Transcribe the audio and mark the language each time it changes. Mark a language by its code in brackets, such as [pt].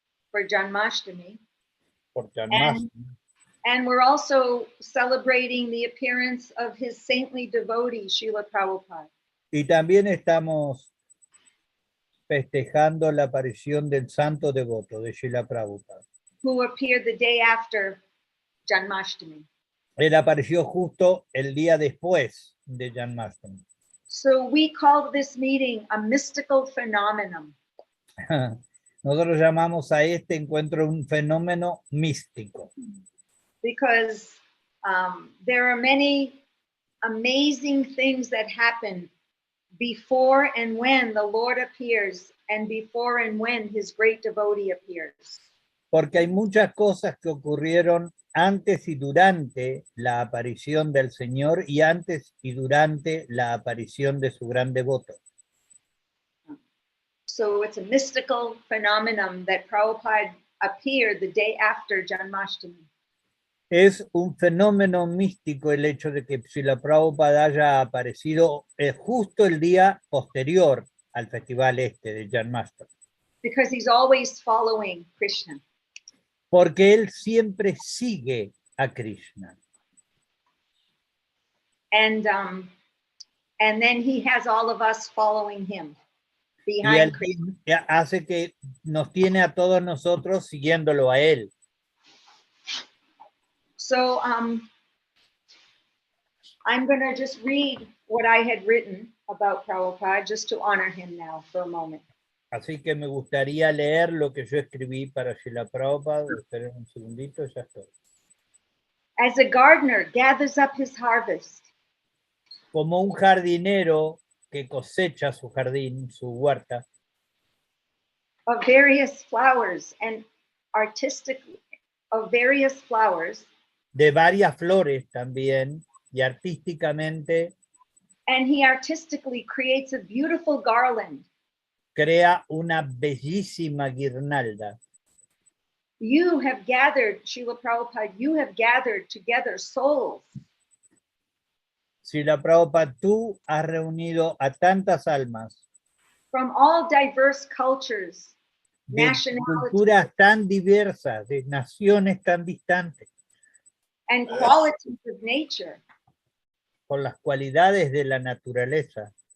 [en] for Janmastami. [es] por Janmastami. [en] And we're also celebrating the appearance of his saintly devotee, Srila Prabhupada. [es] Y también estamos festejando la aparición del santo devoto de Srila Prabhupada. [en] Who appeared the day after Janmashtami. [es] Él apareció justo el día después de Janmastami. [en] So we call this meeting a mystical phenomenon. [es] Nosotros llamamos a este encuentro un fenómeno místico. [en] Because there are many amazing things that happen before and when the Lord appears, and before and when his great devotee appears. [es] Porque hay muchas cosas que ocurrieron antes y durante la aparición del Señor y antes y durante la aparición de su gran devoto. [en] So it's a mystical phenomenon that Prabhupada appeared the day after Janmashtami. [es] Es un fenómeno místico el hecho de que Srila Prabhupada haya aparecido justo el día posterior al festival de Janmastami. [en] Because he's always following Krishna. [es] Porque él siempre sigue a Krishna. [en] And then he has all of us following him. [es] Y [en] Behind [es] él [en] Krishna. [es] hace que nos tiene a todos nosotros siguiéndolo a él. [en] So I'm going to just read what I had written about Prabhupada just to honor him now for a moment. [es] Así que me gustaría leer lo que yo escribí para Srila Prabhupada. Esperen un segundito, ya estoy. [en] As a gardener gathers up his harvest, [es] Como un jardinero que cosecha su jardín, su huerta, [en] of various flowers and of various flowers, [es] de varias flores también, y artísticamente [en] and he artistically creates a beautiful garland. [es] crea una bellísima guirnalda. [en] You have gathered, Srila Prabhupada, you have gathered together souls [es] Srila Prabhupada, tú has reunido a tantas almas [en] from all diverse cultures, [es] de [en] nationalities, [es] culturas tan diversas, de naciones tan distantes, [en] and qualities of nature. [es] con las cualidades de la naturaleza.